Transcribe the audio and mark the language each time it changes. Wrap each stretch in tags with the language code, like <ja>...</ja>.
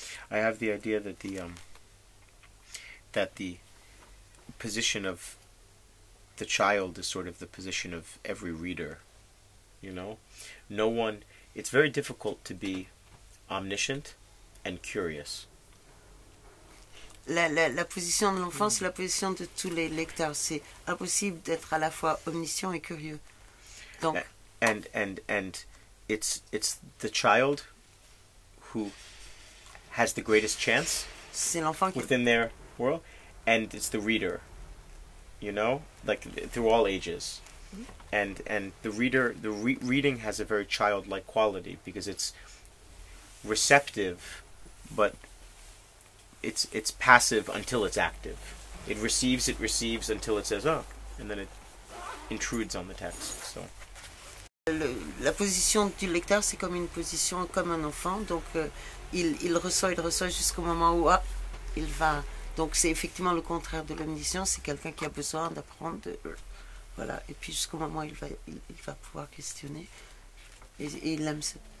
<en>I have the idea that the position of the child is sort of the position of every reader. You know, it's very difficult to be omniscient and curious.</en> <fr>La position de l'enfant, c'est la position de tous les lecteurs. C'est impossible d'être à la fois omniscient et curieux. Donc,</fr> <en>and it's the child who has the greatest chance</en> <fr>c'est l'enfant qui...</fr> <en>within their world, and it's the reader, you know, like through all ages, and the reader, reading has a very childlike quality because it's receptive, but it's passive until it's active. It receives until it says oh, and then it intrudes on the text. So</en> <fr>la position du lecteur, c'est comme une position comme un enfant, donc il reçoit jusqu'au moment où il va. Donc c'est effectivement le contraire de l'omniscience, c'est quelqu'un qui a besoin d'apprendre, voilà, et puis jusqu'au moment où il va pouvoir questionner, et il aime ça.</fr>